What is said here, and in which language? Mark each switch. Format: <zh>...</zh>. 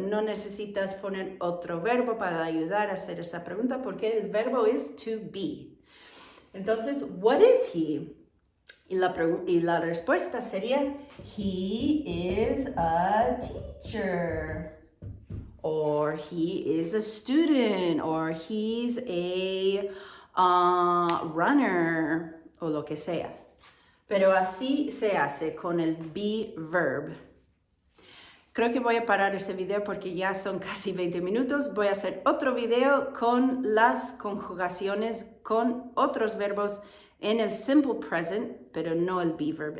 <es>No necesitas poner otro verbo para ayudar a hacer esta pregunta porque el verbo es to be. Entonces,</es> <en>what is he?</en> <es>Y la respuesta sería,</es> <en>he is a teacher. Or he is a student, or he's a runner,</en> <es>o lo que sea. Pero así se hace con el be verb. Creo que voy a parar ese video porque ya son casi 20 minutos. Voy a hacer otro video con las conjugaciones con otros verbos en el simple present, pero no el be verb.</es>